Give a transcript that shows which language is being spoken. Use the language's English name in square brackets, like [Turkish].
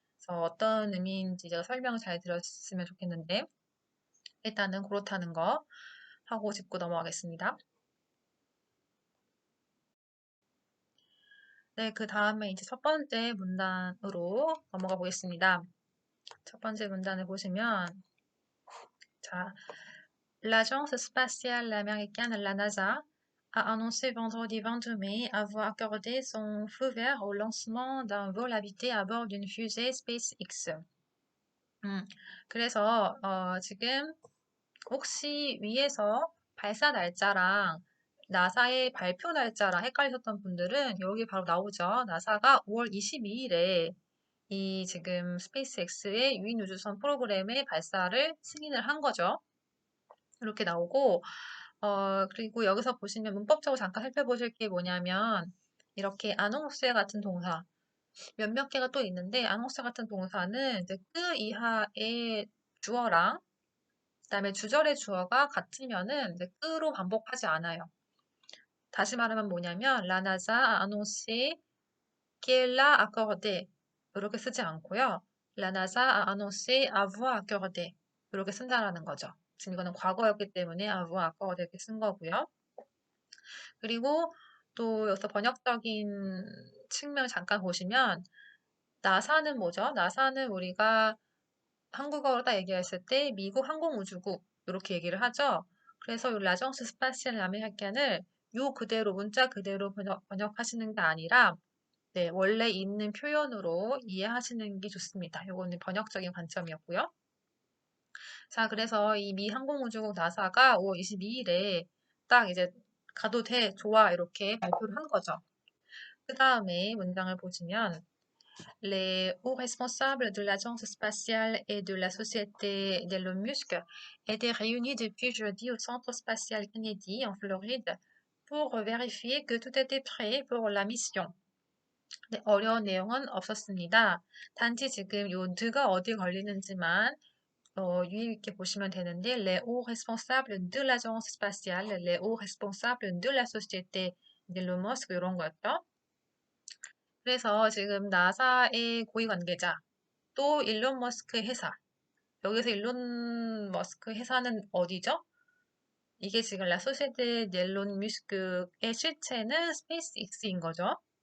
[Korean] 그래서 어떤 의미인지 제가 설명을 잘 드렸으면 좋겠는데 일단은 그렇다는 거 하고 짚고 넘어가겠습니다. 네, 그 다음에 이제 첫 번째 문단으로 넘어가 보겠습니다. 첫 번째 문단을 보시면 자, [French] l'agence spatiale américaine, la NASA, a annoncé vendredi 22 mai avoir accordé son feu vert au lancement d'un vol habité à bord d'une fusée SpaceX. [Korean] 그래서 지금 혹시 위에서 발사 날짜랑 나사의 발표 날짜랑 헷갈리셨던 분들은 여기 바로 나오죠. 나사가 5월 22일에 이 지금 스페이스X의 유인 우주선 프로그램의 발사를 승인을 한 거죠. 이렇게 나오고, 그리고 여기서 보시면 문법적으로 잠깐 살펴보실 게 뭐냐면, 이렇게 아농스 같은 동사, 몇몇 개가 또 있는데, 아농스 같은 동사는 이제 그 이하의 주어랑, 그다음에 주절의 주어가 같으면은 이제 끄로 반복하지 않아요. 다시 말하면 뭐냐면, [French] La NASA a annoncé qu'elle a accordé [Korean] 이렇게 쓰지 않고요. [French] La NASA a annoncé avoir accordé [Korean] 이렇게 쓴다라는 거죠. 지금 이거는 과거였기 때문에 [French] avoir accordé [Korean] 이렇게 쓴 거고요. 그리고 또 여기서 번역적인 측면 잠깐 보시면 나사는 뭐죠? 나사는 우리가 한국어로 딱 얘기했을 때 미국 항공우주국 이렇게 얘기를 하죠. 그래서 이 라정스 스파시알 아메리칸을 요 그대로 문자 그대로 번역하시는 게 아니라 네, 원래 있는 표현으로 이해하시는 게 좋습니다. 요거는 번역적인 관점이었고요. 자, 그래서 이 미 항공우주국 나사가 5월 22일에 딱 이제 가도 돼, 좋아 이렇게 발표를 한 거죠. 그 다음에 문장을 보시면 [French] Les hauts responsables de l'Agence spatiale et de la société d'Elon Musk étaient réunis depuis jeudi au Centre spatial Kennedy en Floride pour vérifier que tout était prêt pour la mission. [Korean] 네, 어려운 내용은 없었습니다. 단지 지금 요 드가 어디 걸리는지만 유의 있게 보시면 되는데 [French] les hauts responsables de l'agence spatiale, les hauts responsables de la société d'Elon Musk [Korean] 이런 거였죠. 그래서 지금 나사의 고위 관계자 또 일론 머스크 회사 여기서 일론 머스크 회사는 어디죠? 이게 지금 라 소시에테 델론 뮤스크의 실체는 스페이스 X인 거죠.